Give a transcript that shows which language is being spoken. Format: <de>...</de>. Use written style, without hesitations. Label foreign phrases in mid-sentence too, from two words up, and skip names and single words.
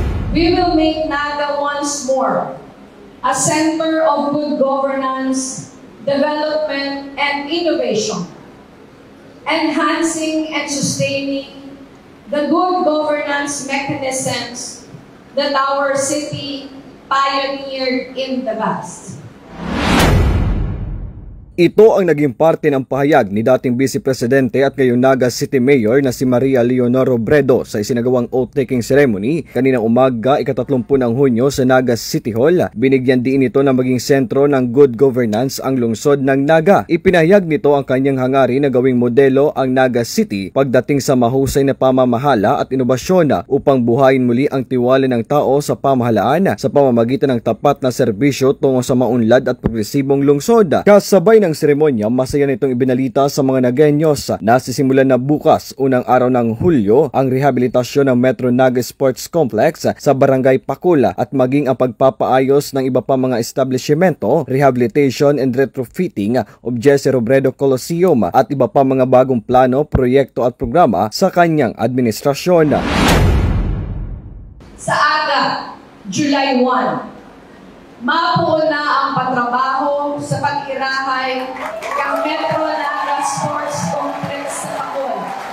<en>We will make Naga once more a center of good governance, development, and innovation, enhancing and sustaining the good governance mechanisms that our city pioneered in the past.</en> <tl>Ito ang naging parte ng pahayag ni dating Vice Presidente at ngayon Naga City Mayor na si Maria Leonor Robredo sa isinagawang</tl> <en>oath-taking ceremony</en> <tl>kaninang umaga, ika-30 ng Hunyo sa Naga City Hall. Binigyan din ito na maging sentro ng</tl> <en>good governance</en> <tl>ang lungsod ng Naga. Ipinahayag nito ang kanyang hangarin na gawing modelo ang Naga City pagdating sa mahusay na pamamahala at inobasyon upang buhayin muli ang tiwala ng tao sa pamahalaan sa pamamagitan ng tapat na serbisyo tungo sa maunlad at progresibong lungsod. Kasabay ng seremonya, masaya nitong ibinalita sa mga Nagueños na sisimulan na bukas, unang araw ng Hulyo, ang rehabilitasyon ng Metro Naga Sports Complex sa Barangay Pakula at maging ang pagpapaayos ng iba pa mga establishmento,</tl> <en>rehabilitation and retrofitting of</en> <tl>Jesse Robredo Coliseum at iba pa mga bagong plano, proyekto at programa sa kanyang administrasyon.</tl> <bik>Sa aga, July 1, mapuo na ang patrabaho sa pag-irahay ng Metro Naga Sports Complex sa Pakul.</bik>